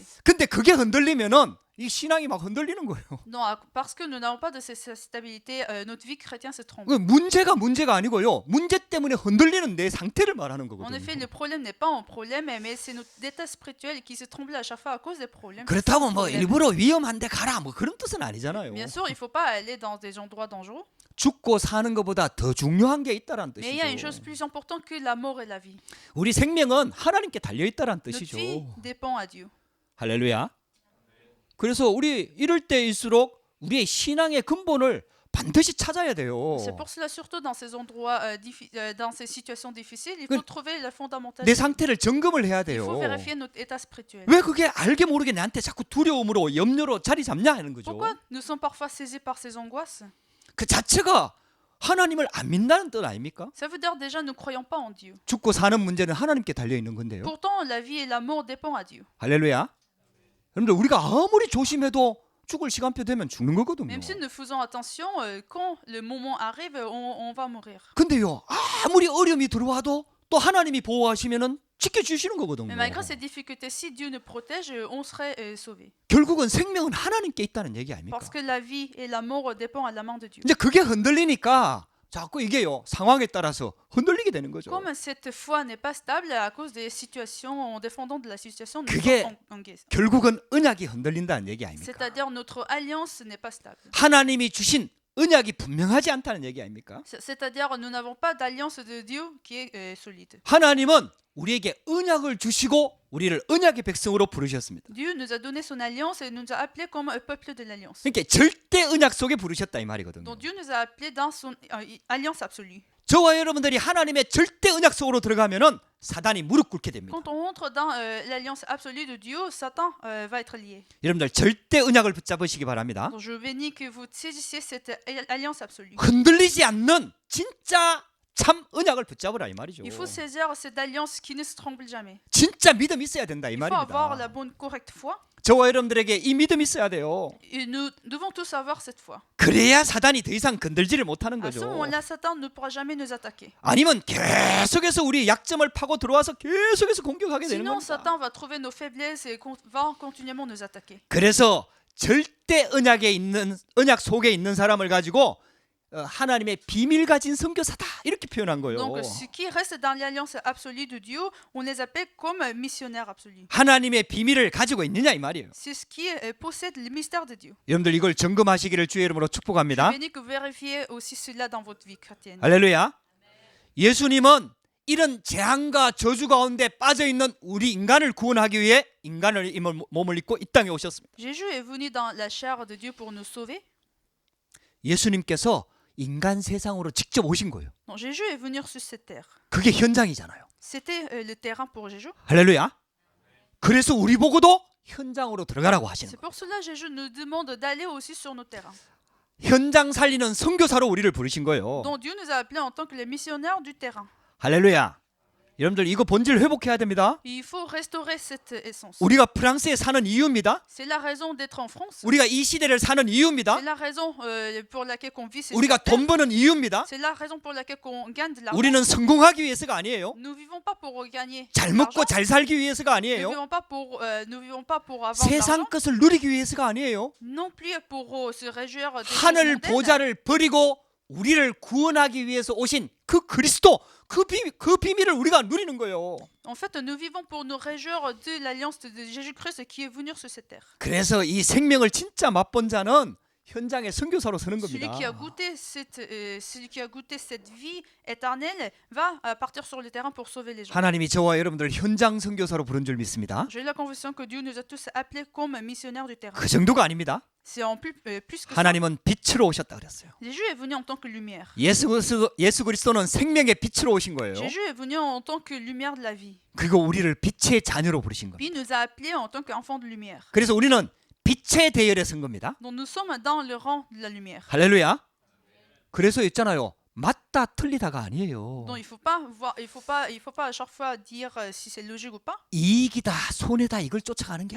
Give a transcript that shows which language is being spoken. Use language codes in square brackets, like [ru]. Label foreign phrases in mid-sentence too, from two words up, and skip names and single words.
[ko] 근데 그게 흔들리면은 이 신앙이 막 흔들리는 거예요. [fr] Non, parce que nous n'avons pas de cette stabilité, notre vie chrétienne se trompe. [ko] 문제가 아니고요. 문제 때문에 흔들리는 내 상태를 말하는 [fr] En [ko] 거거든요. [fr] effet, le problème n'est pas un problème, mais c'est notre état spirituel qui se tremble à chaque fois à cause des problèmes. [ko] 그렇다고 뭐 일부러 위험한데 가라 뭐 그런 뜻은 아니잖아요. [fr] Bien sûr, il ne faut pas aller dans des endroits dangereux, [ko] 죽고 사는 것보다 더 중요한 게 있다라는 [fr] mais il y a une chose [ko] 뜻이죠. [fr] plus importante que la mort et la vie. [ko] 우리 생명은 하나님께 달려 있다라는 [fr] Notre [ko] 뜻이죠. [fr] vie dépend à Dieu. [ko] 할렐루야. 그래서 우리 이럴 때일수록 우리의 신앙의 근본을 반드시 찾아야 돼요. [fr] C'est pour cela, surtout dans ces endroits, dans ces situations difficiles, il faut trouver la fondamentale. [ko] 내 상태를 점검을 해야 [fr] Il [ko] 돼요. [fr] faut vérifier notre état spirituel. [ko] 왜 그게 알게 모르게 나한테 자꾸 두려움으로 염려로 자리 잡냐 하는 거죠. [fr] Pourquoi nous sommes parfois saisis par ces angoisses? [ko] 그 자체가 하나님을 안 믿는다는 뜻 아닙니까? [fr] Ça veut dire déjà nous ne croyons pas en Dieu. [ko] 죽고 사는 문제는 하나님께 달려 있는 건데요. [fr] Pourtant, la vie et la mort dépendent à Dieu. [ko] 할렐루야. 여러분들 우리가 아무리 조심해도 죽을 시간표 되면 죽는 거거든요. [fr] Même si nous faisons attention, quand le moment arrive, on va mourir. [ko] 근데요 아무리 어려움이 들어와도 또 하나님이 보호하시면은 지켜주시는 거거든요. [fr] Mais malgré ces difficultés, si Dieu nous protège, on serait sauvé. [ko] 결국은 생명은 하나님께 있다는 얘기 아닙니까? [fr] Parce que la vie et la mort dépendent à la main de Dieu. [ko] 이제 그게 흔들리니까 자꾸 이게요 상황에 따라서 흔들리게 되는 거죠. [fr] Comme cette foi n'est pas stable à cause des situations, en défendant de la situation, nous [ko] 그게 [fr] sommes en guise. [ko] 결국은 언약이 흔들린다는 얘기 아닙니까? [fr] C'est-à-dire notre alliance n'est pas stable. [ko] 하나님이 주신 언약이 분명하지 않다는 얘기 아닙니까? [fr] C'est-à-dire nous n'avons pas d'alliance de Dieu qui est solide. [ko] 하나님은 우리에게 언약을 주시고 우리를 언약의 백성으로 부르셨습니다. [fr] Dieu nous a donné son alliance et nous a appelés comme un peuple de l'alliance. [ko] 그러니까 절대 언약 속에 부르셨다 이 말이거든요. [fr] Donc Dieu nous a appelés dans son alliance absolue. [ko] 저와 여러분들이 하나님의 절대 언약 속으로 들어가면은 사단이 무릎 꿇게 됩니다. [fr] Quand on rentre dans l'alliance absolue de Dieu, Satan va être lié. [ko] 여러분들 절대 언약을 붙잡으시기 바랍니다. [fr] Donc je bénis que vous saisissiez cette alliance absolue. [ko] 흔들리지 않는 진짜 참 언약을 붙잡으라 이 말이죠. [fr] Il faut saisir cette alliance qui ne se trompe jamais. [ko] 진짜 믿음 있어야 된다 이 [fr] Il faut avoir [ko] 말입니다. [fr] la bonne, correcte foi. [ko] 저와 여러분들에게 이 믿음 있어야 돼요. [fr] Et nous devons tous avoir cette foi. [ko] 그래야 사단이 더 이상 건들지를 못하는 [fr] À ce [ko] 거죠. [fr] moment-là, Satan ne pourra jamais nous attaquer. [ko] 아니면 계속해서 우리 약점을 파고 들어와서 계속해서 공격하게 되는 [fr] Sinon, [ko] 겁니다. [fr] Satan va trouver nos faiblesses et va continuellement nous attaquer. [ko] 그래서 절대 언약에 있는 언약 속에 있는 사람을 가지고 하나님의 비밀 가진 선교사다 이렇게 표현한 거예요. [fr] Donc, ceux qui restent dans l'alliance absolue de Dieu, on les appelle comme missionnaires absolus. [ko] 하나님의 비밀을 가지고 있느냐 이 말이에요. [fr] C'est ce qui possède le mystère de Dieu. [ko] 여러분들 이걸 점검하시기를 주의 이름으로 축복합니다. [fr] Bénis que vous vérifiez aussi cela dans votre vie chrétienne. [ko] 할렐루야. 예수님은 이런 재앙과 저주 가운데 빠져 있는 우리 인간을 구원하기 위해 인간을 몸을 입고 이 땅에 오셨습니다. [fr] Jésus est venu dans la chair de Dieu pour nous sauver. [ko] 예수님께서 인간 세상으로 직접 오신 거예요. [fr] Donc, Jésus est venu sur cette terre. [ko] 그게 현장이잖아요. [fr] C'était le terrain pour Jésus. [ko] 할렐루야. 그래서 우리 보고도 현장으로 들어가라고 하시는 [fr] C'est [ko] 거예요. [fr] pour cela que Jésus nous demande d'aller aussi sur nos terrains. [ko] 현장 살리는 선교사로 우리를 부르신 거예요. [fr] Donc Dieu nous a appelés en tant que les missionnaires du terrain. [ko] 할렐루야. 여러분들 이거 본질 회복해야 됩니다. [fr] Il faut restaurer cette essence. [ko] 우리가 프랑스에 사는 이유입니다. [fr] C'est la raison d'être en France. [ko] 우리가 이 시대를 사는 이유입니다. [fr] C'est la raison pour laquelle on vit cette [ko] 우리가 [fr] terre. [ko] 돈 버는 이유입니다. [fr] C'est la raison pour laquelle on gagne de l'argent. [ko] 우리는 성공하기 위해서가 아니에요. [fr] Nous vivons pas pour gagner [ko] 잘 [fr] de [ko] 먹고 [fr] l'argent. [ko] 잘 살기 위해서가 [fr] Nous [ko] 아니에요. [fr] vivons pas pour avoir de [ko] 세상 [fr] l'argent. [ko] 것을 누리기 위해서가 아니에요. [fr] Non plus pour se réjouir de [ko] 하늘 보좌를 버리고 우리를 구원하기 위해서 오신 그 그리스도 그 비밀을 우리가 누리는 거예요. [fr] En fait, nous vivons pour nous réjouir de l'alliance de Jésus-Christ qui est venu sur cette terre. [ko] 그래서 이 생명을 진짜 맛본 자는 현장에 선교사로 서는 [fr] Celui [ko] 겁니다. [fr] qui a goûté cette vie éternelle va partir sur le terrain pour sauver les gens. [ko] 하나님이 저와 여러분들 현장 선교사로 부른 줄 믿습니다. [fr] J'ai la conviction que Dieu nous a tous appelés comme missionnaires du terrain. [ko] 그 정도가 아닙니다. [fr] C'est en plus que ça. [ko] 하나님은 빛으로 오셨다 그랬어요. [fr] Jésus est venu en tant que lumière. [ko] 예수 그리스도는 생명의 빛으로 오신 거예요. [fr] Jésus est venu en tant que lumière de la vie. [ko] 그리고 우리를 빛의 자녀로 부르신 거예요. [fr] Puis il nous a appelés en tant qu'enfants de lumière. [ko] 그래서 우리는 빛의 대열에 선 겁니다. [fr] Donc nous sommes dans le rang de la lumière. [ko] 할렐루야. 그래서 있잖아요. 맞다 틀리다가 아니에요. [fr] Donc il faut pas à chaque fois dire si c'est logique ou pas. [ko] 이익이다 손해다 이걸 쫓아가는 게